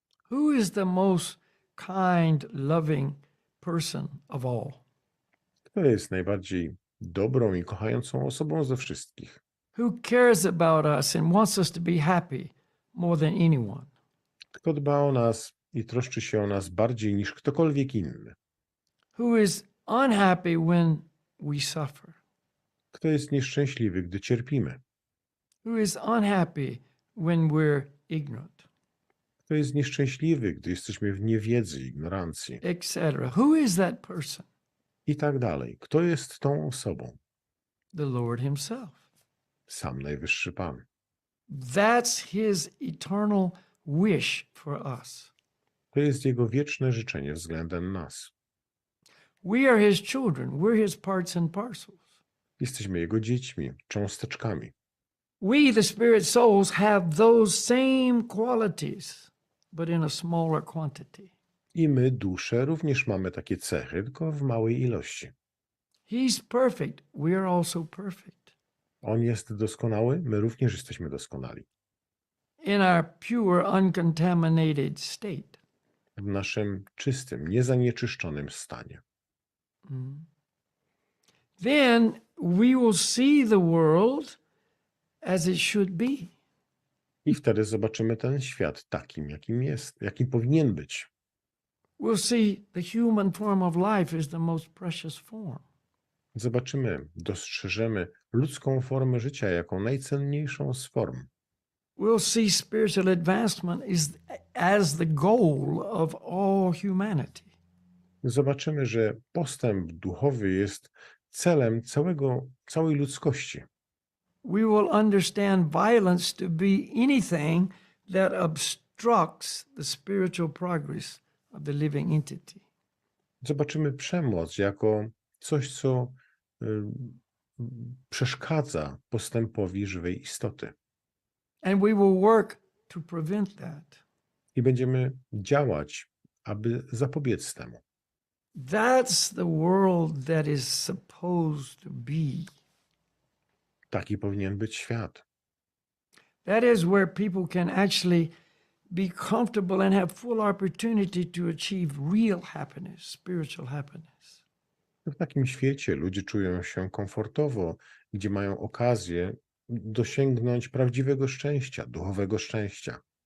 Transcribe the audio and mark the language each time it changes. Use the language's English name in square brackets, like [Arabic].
[English] Who is the most kind, loving person of all? [Polish] Kto jest najbardziej dobrą i kochającą osobą ze wszystkich? [English] Who cares about us and wants us to be happy more than anyone? [Polish] Kto dba o nas i troszczy się o nas bardziej niż ktokolwiek inny? [English] Who is unhappy when we suffer? [Polish] Kto jest nieszczęśliwy, gdy cierpimy? [English] Who is unhappy when we're ignorant? [Polish] Kto jest nieszczęśliwy, gdy jesteśmy w niewiedzy, ignorancji? [English] Etc. Who is that person? [Polish] I tak dalej. Kto jest tą osobą? [English] The Lord himself. [Polish] sam najwyższy Pan. [English] That's his eternal wish for us. [Polish] To jest Jego wieczne życzenie względem nas. [English] We are his children. We're his parts and parcels. [Polish] Jesteśmy Jego dziećmi, cząsteczkami. [English] We, the spirit souls, have those same qualities, but in a smaller quantity. [Polish] I my, dusze, również mamy takie cechy, tylko w małej ilości. [English] He's perfect. We are also perfect. [Polish] On jest doskonały, my również jesteśmy doskonali. [English] In our pure, uncontaminated state. [Polish] W naszym czystym, niezanieczyszczonym stanie. [English] Then we will see the world as it should be. [Polish] I wtedy zobaczymy ten świat takim, jakim jest, jakim powinien być. [English] We'll see the human form of life is the most precious form. [Polish] Zobaczymy, dostrzeżemy ludzką formę życia jako najcenniejszą z form. [English] We'll see spiritual advancement as the goal of all humanity. [Polish] Zobaczymy, że postęp duchowy jest celem całej ludzkości. [English] We will understand violence to be anything that obstructs the spiritual progress of the living entity. [Polish] Zobaczymy przemoc jako coś, co przeszkadza postępowi żywej istoty. [English] And we will work to prevent that. [Polish] I będziemy działać, aby zapobiec temu. [English] That's the world that is supposed to be. [Polish] Taki powinien być świat. [English] That is where people can actually be comfortable and have full opportunity to achieve real happiness, spiritual happiness. [Polish] W takim świecie ludzie czują się komfortowo, gdzie mają okazję dosięgnąć prawdziwego szczęścia, duchowego szczęścia.